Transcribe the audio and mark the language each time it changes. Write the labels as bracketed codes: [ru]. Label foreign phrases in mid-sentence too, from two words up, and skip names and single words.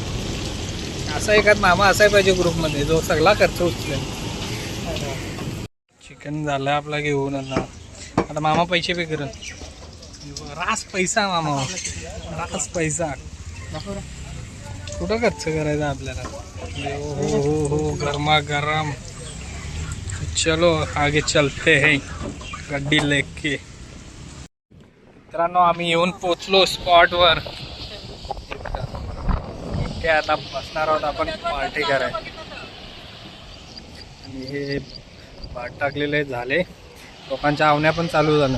[mr] असा एखाद मामा असाय पाहिजे ग्रुपमध्ये जो सगळा खर्च उचलेल. चिकन झालं आपला घेऊन. आता मामा पैसे पे करत रास पैसा. मामा रास पैसा कुठं खर्च करायचा आपल्याला. हो गरमा गरम. [hi] चलो आगे चलते हैं गड्डी लेके. [mr] मित्रांनो आम्ही येऊन पोचलो स्पॉटवर. ते आता बसणार आहोत आपण पार्टी करायला. आणि हे भात टाकलेले झाले. लोकांच्या आवण्या पण चालू झाल्या.